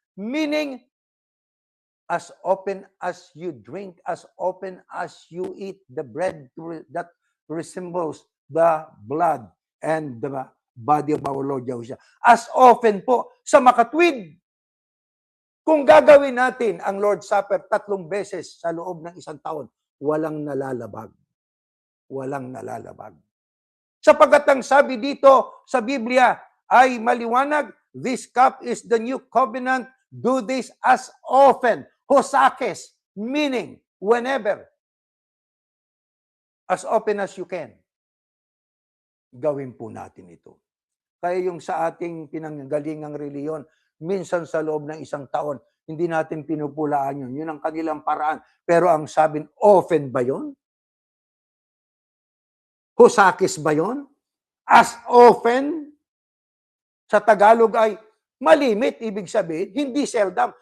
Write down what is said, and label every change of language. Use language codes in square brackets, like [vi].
[en] Meaning, as often as you drink, as often as you eat the bread that resembles the blood and the body of our Lord Yahushua. As often [tl] po, sa makatwid. Kung gagawin natin ang Lord's Supper 3 beses sa loob ng isang taon, walang nalalabag. Walang nalalabag. Sapagat ang sabi dito sa Biblia ay maliwanag, [en] this cup is the new covenant, do this as often. Hosakes, meaning whenever. As often as you can. [tl] Gawin po natin ito. Kaya yung sa ating pinanggalingang reliyon, minsan sa loob ng isang taon, hindi natin pinupulaan yun. Yun ang kanilang paraan. Pero ang sabi, often ba yun? Husakis ba yun? [en] As often? [tl] Sa Tagalog ay malimit, ibig sabihin, hindi seldom.